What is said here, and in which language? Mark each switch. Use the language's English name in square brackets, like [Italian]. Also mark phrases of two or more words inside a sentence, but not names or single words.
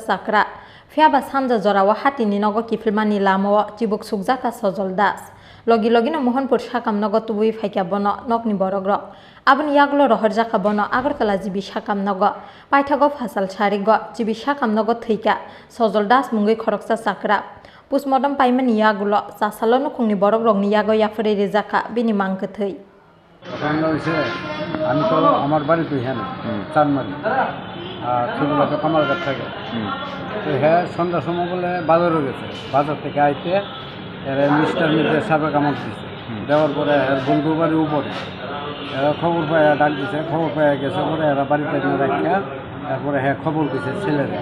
[Kok Borok] chakra phiaba samja jorawa hatini nogo kifilmani lamao chibuk sukjaka Sojol Das logi logino Mohanpur sakam nogo tubui phaika bono nokni borogrok aboni yaglo rohorjaka bono Agartala jibi sakam nogo paithago phasal sharigo jibi sakam nogo thuika Sojol Das mungi khoroksa chakra Postmortem paimani yagulo sasalo nukungni borok rokni yago yafure rezaka bini mangkethei [Bangla] আমি তো আমার বাড়ি তো হ্যাঁ চানমারি আর ছোটবেলাকে কামালঘাট থাকে তো হ্যাঁ সন্ধ্যার সময় বলে বাজারও গেছে বাজার থেকে আইতে এরা মিস্টার মির্জার সাপে কামড় দিচ্ছে দেওয়ার পরে বন্ধুর বাড়ির উপরে এরা খবর পায় ডাক দিছে খবর পায় গেছে পরে এরা বাড়িতে রাখিয়া তারপরে হ্যাঁ খবর দিছে ছেলেরা